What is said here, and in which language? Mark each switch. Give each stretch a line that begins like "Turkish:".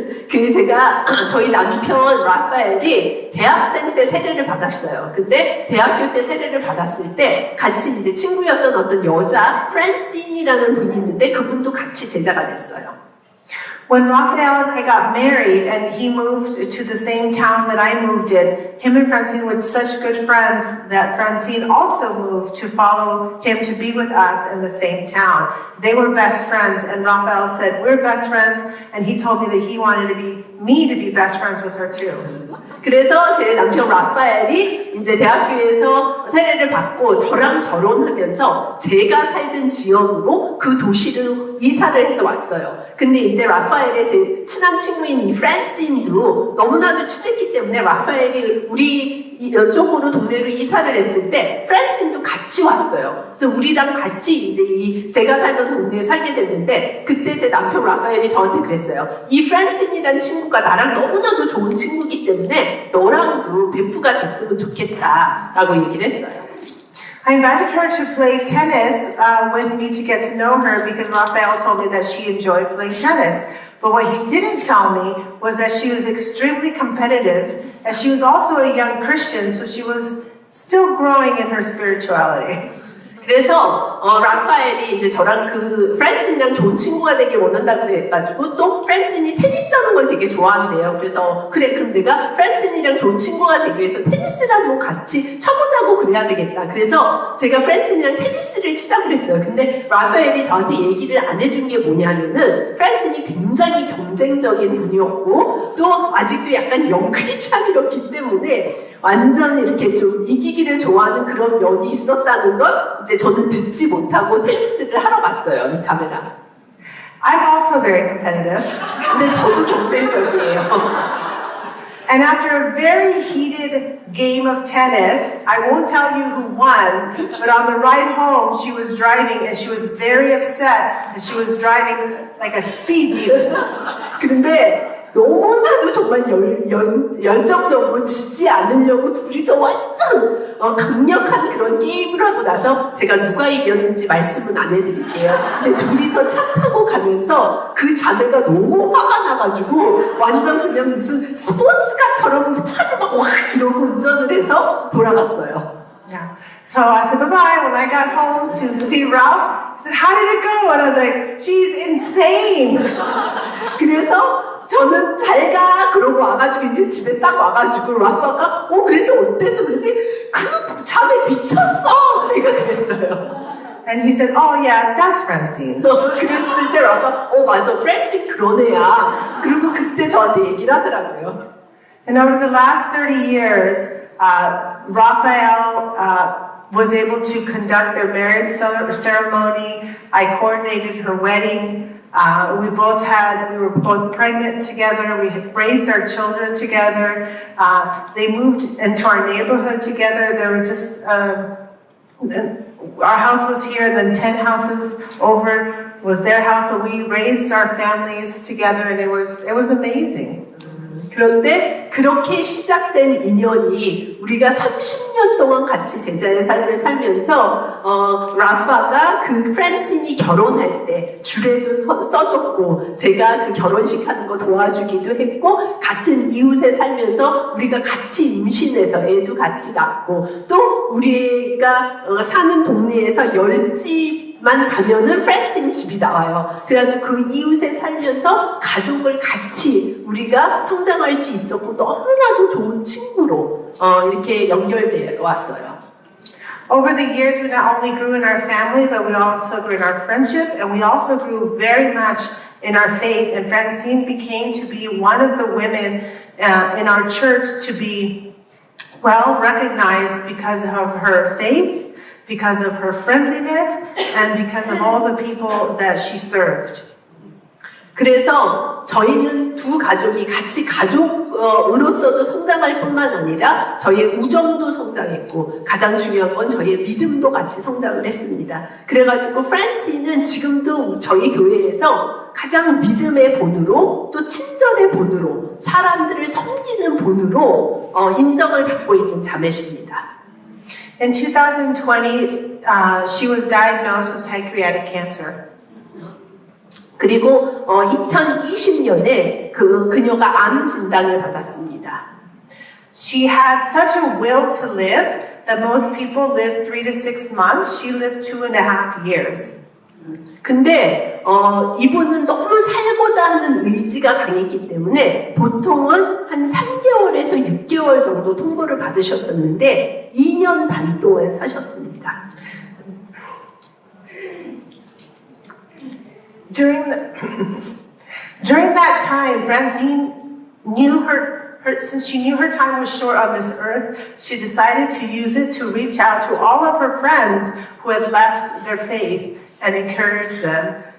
Korean: 그 제가 저희 남편 라파엘이 대학생 때 세례를 받았어요. 근데 대학교 때 세례를 받았을 때 같이 이제 친구였던 어떤 여자 프란신이라는 분이 있는데 그분도 같이 제자가 됐어요.
English: When Raphael and I got married and he moved to the same town that I moved in, him and Francine were such good friends that Francine also moved to follow him to be with us in the same town. They were best friends, and Raphael said, we're best friends, and he told me that he wanted me to be best friends with her too.
Korean: 그래서 제 남편 라파엘이 이제 대학교에서 세례를 받고 저랑 결혼하면서 제가 살던 지역으로 그 도시로 이사를 해서 왔어요. 근데 이제 라파엘의 제 친한 친구인 이 프란신도 너무나도 친했기 때문에 라파엘이 우리 이쪽으로 동네로 이사를 했을 때 프란신도 같이 왔어요. 그래서 우리랑 같이 이제 제가 살던 동네에 살게 됐는데 그때 제 남편 라파엘이 저한테 그랬어요. 이 프란신이란 친구가 나랑 너무나도 좋은 친구이기 때문에 너랑도 베프가 됐으면 좋겠다라고 얘기를 했어요.
English: I invited her to play tennis with me to get to know her because Raphael told me that she enjoyed playing tennis. But what he didn't tell me was that she was extremely competitive and she was also a young Christian, so she was still growing in her spirituality.
Korean: 그래서 라파엘이 이제 저랑 그 프란신이랑 좋은 친구가 되길 원한다고 그래가지고 또 프란신이 테니스 하는 걸 되게 좋아한대요. 그래서 그래 그럼 내가 프란신이랑 좋은 친구가 되기 위해서 테니스를 한번 같이 쳐보자고 그래야 되겠다. 그래서 제가 프란신이랑 테니스를 치자고 그랬어요. 근데 라파엘이 저한테 얘기를 안 해준 게 뭐냐면은 프란신이 굉장히 경쟁적인 분이었고 또 아직도 약간 영크리스찬이었기 때문에 완전 이렇게 좀 이기기를 좋아하는 그런 면이 있었다는 걸 이제 저는 듣지 못하고 테니스를 하러 갔어요, 이 자매랑.
English: I'm also very competitive.
Korean: 근데 저도 경쟁적이에요.
English: And after a very heated game of tennis, I won't tell you who won, but on the ride home, she was driving and she was very upset and she was driving like a speed demon.
Korean: 그런데 너무나도 정말 열정적으로 지지 않으려고 둘이서 완전 강력한 그런 게임을 하고 나서 제가 누가 이겼는지 말씀은 안 해드릴게요. 근데 둘이서 차 타고 가면서 그 자매가 너무 화가 나가지고 완전 그냥 무슨 스포츠카처럼 차를 막 와 이러고 운전을 해서 돌아갔어요.
English: Yeah. So I said bye-bye. When I got home to see Ralph, he said, how did it go? And I was like, she's insane.
Korean: 그래서 저는 잘 가 그러고 와가지고 이제 집에 딱 와가지고 라파가 그래서 어땠어? 그래서 그 자매 미쳤어 내가 그랬어요.
English: And he said, oh yeah, that's Francine.
Korean: 그랬을 때 라파 맞아 프란신 그런 애야. 그리고 그때 저한테 얘기를 하더라고요.
English: And over the last 30 years, Raphael was able to conduct their marriage ceremony. I coordinated her wedding. We were both pregnant together. We had raised our children together. They moved into our neighborhood together. There were just, our house was here, and then 10 houses over was their house. So we raised our families together, and it was amazing.
Korean: 그런데 그렇게 시작된 인연이 우리가 30년 동안 같이 제자의 삶을 살면서 라파가 그 프란신이 결혼할 때 주례도 써줬고 제가 그 결혼식 하는 거 도와주기도 했고 같은 이웃에 살면서 우리가 같이 임신해서 애도 같이 낳고 또 우리가 사는 동네에서 10집만 가면은 프란신 집이 나와요. 그래가지고 그 이웃에 살면서 가족을 같이 우리가 성장할 수 있었고 너무나도 좋은 친구로 이렇게 연결되어 왔어요.
English: Over the years, we not only grew in our family, but we also grew in our friendship, and we also grew very much in our faith. And Francine became to be one of the women in our church to be well recognized because of her faith, because of her friendliness, and because of all the people that she served.
Korean: 그래서 저희는 두 가족이 같이 가족으로서도 성장할 뿐만 아니라 저희의 우정도 성장했고 가장 중요한 건 저희의 믿음도 같이 성장을 했습니다. 그래가지고 프란시는 지금도 저희 교회에서 가장 믿음의 본으로 또 친절의 본으로 사람들을 섬기는 본으로 인정을 받고 있는 자매십니다.
English: In 2020, she was diagnosed with pancreatic cancer.
Korean: 그리고 2020년에 그녀가 암 진단을 받았습니다.
English: She had such a will to live that most people live 3 to 6 months. She lived 2.5 years.
Korean: 근데 이분은 너무 살고자 하는 의지가 강했기 때문에 보통은 한 3개월에서 6개월 정도 통보를 받으셨었는데 2년 반 동안 사셨습니다.
English: During that time, Francine knew since she knew her time was short on this earth, she decided to use it to reach out to all of her friends who had left their faith and encourage them.